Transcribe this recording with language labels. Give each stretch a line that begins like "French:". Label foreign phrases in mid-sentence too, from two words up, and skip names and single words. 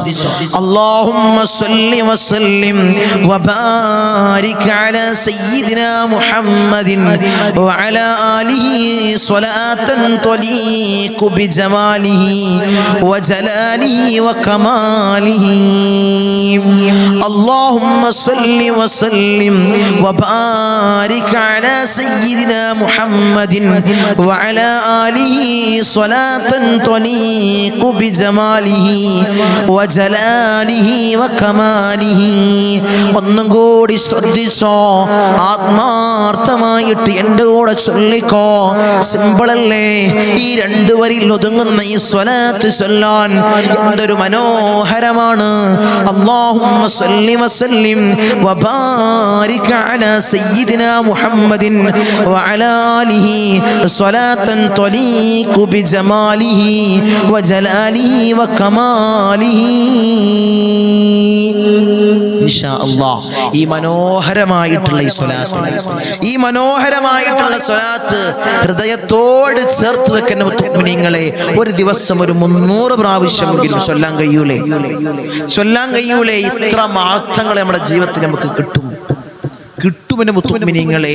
Arabic: اللهم صل وسلم وبارك على سيدنا محمد وعلى آله صلاة تليق بجماله وجلاله وكماله. اللهم صل وسلم وبارك على سيدنا محمد وعلى آله صلاة تليق بجماله وجلاله وكماله.
Malayalam: ഒന്നും കൂടി ശ്രദ്ധിച്ചോ, ആത്മാർത്ഥമായിട്ട് എൻ്റെ കൂടെ ചൊല്ലിക്കോ. സിമ്പിളല്ലേ? ഈ 2 വരിയിൽ ഒതുങ്ങുന്ന ഈ സ്വലാത്ത് ചൊല്ലാൻ എന്തൊരു മനോഹരമാണ്.
Arabic: اللهم صل وسلم وبارك على سيدنا محمد وعلى آله صلاة تليق بجماله وجلاله وكماله. إن شاء الله
Malayalam: ഈ മനോഹരമായിട്ടുള്ള ഈ മനോഹരമായിട്ടുള്ള സ്വലാത്ത് ഹൃദയത്തോട് ചേർത്ത് വെക്കുന്ന മുഅ്മിനീങ്ങളെ, ഒരു ദിവസം ഒരു 300 പ്രാവശ്യമെങ്കിലും ചൊല്ലാൻ കഴിയൂലേ? ഇത്ര മഹത്വങ്ങൾ നമ്മുടെ ജീവിതത്തിൽ നമുക്ക് കിട്ടുമെന്ന് മുഅ്മിനീങ്ങളെ.